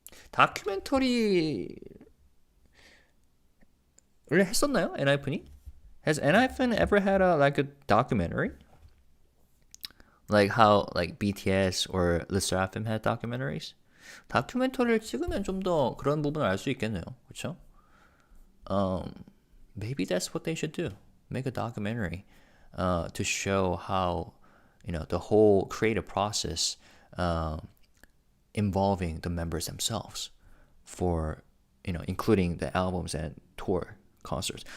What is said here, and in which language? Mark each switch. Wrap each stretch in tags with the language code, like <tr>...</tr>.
<ko>다큐멘터리를 했었나요? 엔하이픈이?</ko> <en>Has ENHYPEN ever had a documentary? Like how BTS or Le Sserafim had documentaries?</en> <ko>다큐멘터리를 찍으면 좀 더 그런 부분을 알 수 있겠네요. 그렇죠?</ko> <en>Maybe that's what they should do. Make a documentary to show how the whole creative process involving the members themselves for including the albums and tour concerts.</en>